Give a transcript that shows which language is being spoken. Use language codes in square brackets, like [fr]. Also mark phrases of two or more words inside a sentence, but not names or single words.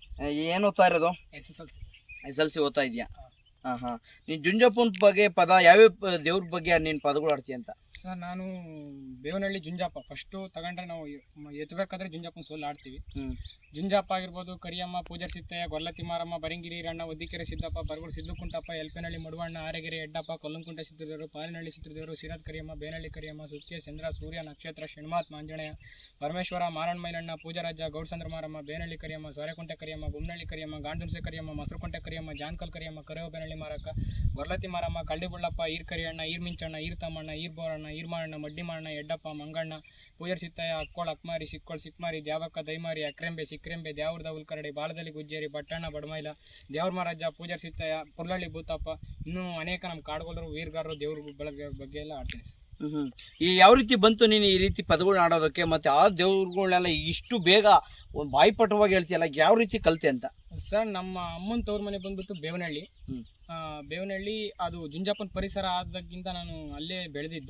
[kn] ಏನು ಓದ್ತಾ ಇರೋದು? SSLC ಓದ್ತಾ ಇದೆಯಾ? ಹಾಂ. ನೀನು ಜುಂಜಪ್ಪನ ಬಗ್ಗೆ ಪದ ಯಾವ್ಯಾವ ದೇವ್ರ ಬಗ್ಗೆ ನೀನು ಪದಗಳು ಆಡ್ತೀಯ ಅಂತ? ಸರ್ ನಾನು ಬೇವನಹಳ್ಳಿ ಜುಂಜಪ್ಪ ಫಸ್ಟು ತಗೊಂಡ್ರೆ ನಾವು ಎತ್ತಬೇಕಾದ್ರೆ ಜುಂಜಪ್ಪನ ಸೋಲ್ ಆಡ್ತೀವಿ. ಜುಂಜಪ್ಪ ಆಗಿರ್ಬೋದು, ಕರಿಯಮ್ಮ, ಪೂಜಾರ್ ಸಿತ್ತಯ್ಯ, ಗೊಲ್ಲತಿ ಮಾರಮ್ಮ, ಬರಿಂಗಿರಿ ರಣ್ಣ, ಒದ್ದಿಕೆರೆ ಸಿದ್ದಪ್ಪ, ಬರಗೂರು ಸಿದ್ದುಕುಂಟಪ್ಪ, ಯಲಪೇನಹಳ್ಳಿ ಮಡುವಣ್ಣ, ಆರೆಗೆರೆ ಎಡ್ಡಪ್ಪ, ಕೊಲ್ಲಂಕುಂಟೆ ಸಿದ್ಧದೇವರು, ಪಾಲಿನಹಳ್ಳಿ ಸಿದ್ಧದೇವರು, ಸಿರಾದ್ ಕರಿಯಮ್ಮ, ಬೇನಹಳ್ಳಿ ಕರಿಯಮ್ಮ, ಸುಕ್ಕೆ, ಚಂದ್ರ, ಸೂರ್ಯ, ನಕ್ಷತ್ರ, ಷಣ್ಮಾತ್, ಮಾಂಜಣೆಯ, ಪರಮೇಶ್ವರ, ಮಾರಣ್ಣ ಮೈನಣ್ಣ, ಪೂಜಾರಾಜ, ಗೌಡ್ಸಂದ್ರ ಮಾರಮ್ಮ, ಬೇನಹಳ್ಳಿ ಕರಿಯಮ್ಮ, ಸೋರೆಕುಂಟೆ ಕರಿಯಮ್ಮ, ಗುಮ್ನಹಳ್ಳಿ ಕರಿಯಮ್ಮ, ಗಾಂಡುನ್ಸೆ ಕರಿಯಮ್ಮ, ಮೊಸರುಕುಂಟೆ ಕರಿಯಮ್ಮ, ಜಾನ್ಕಲ್ ಕರಿಯಮ್ಮ, ಕರೇವ ಬೇನಹಳ್ಳಿ ಮಾರಕ್ಕ, ಗೊರ್ಲತಿ ಮಾರಮ್ಮ, ಕಳ್ಳಿಬುಳ್ಳಪ್ಪ, ಈರ್ ಕರಿಯಣ್ಣ, ಈರ್ ಮಿಂಚಣ್ಣ, ಈರ್ ತಮ್ಮಣ್ಣ, ಈರ್ ಬೋರಣ್ಣ, ಈರ್ ಮಾರಣ್ಣ, ಮಡ್ಡಿ ಮಾರಣ್ಣ, ಎಡ್ಡಪ್ಪ, ಮಂಗಣ್ಣ, ಪೂಜಾರ್ ಸಿತ್ತಯ್ಯ, ಅಕ್ಕೋಳ, ಅಕ್ಮಾರಿ, ಸಿಕ್ಕೋಳ್, ಸಿಕ್ಮಾರಿ, ದ್ಯಾವಕ್ಕ, ದೈಮಾರಿ, ಅಕ್ರೆಂಬೆ, ಸಿಕ್ರೆಂಬೆ, ದ್ಯಾವ್ರದ ಉಲ್ಕರಡಿ, ಬಾಲದಲ್ಲಿ ಗುಜ್ಜೇರಿ, ಬಟ್ಟಣ್ಣ, ಬಡಮೈಲ, ದೇವ್ರ ಮಹಾರಾಜ, ಪೂಜಾರ್ ಸಿತ್ತಯ್ಯ, ಪುರ್ಲಳ್ಳಿ ಭೂತಪ್ಪ, ಇನ್ನೂ ಅನೇಕ ನಮ್ಮ ಕಾಡುಗೋಲರು, ವೀರಗಾರರು, ದೇವ್ರ ಬಗ್ಗೆ ಎಲ್ಲ ಆಡ್ತೀನಿ. ಈ ಯಾವ ರೀತಿ ಬಂತು ನೀನು ಈ ರೀತಿ ಪದಗಳನ್ನ ಆಡೋದಕ್ಕೆ? ಮತ್ತೆ ಆ ದೇವ್ರುಗಳನ್ನೆಲ್ಲ ಇಷ್ಟು ಬೇಗ ಒಂದು ಬಾಯಿಪಟವಾಗಿ ಹೇಳ್ತೀಯಲ್ಲ, ಯಾವ ರೀತಿ ಕಲ್ತೆ ಅಂತ? ಸರ್, ನಮ್ಮ ಅಮ್ಮನ ತವ್ರ ಮನೆ ಬಂದ್ಬಿಟ್ಟು ಬೇವನಹಳ್ಳಿ. ಬೇವನಹಳ್ಳಿ ಅದು ಜುಂಜಪ್ಪನ ಪರಿಸರ ಆದಕ್ಕಿಂತ ನಾನು ಅಲ್ಲೇ ಬೆಳೆದಿದ್ದು.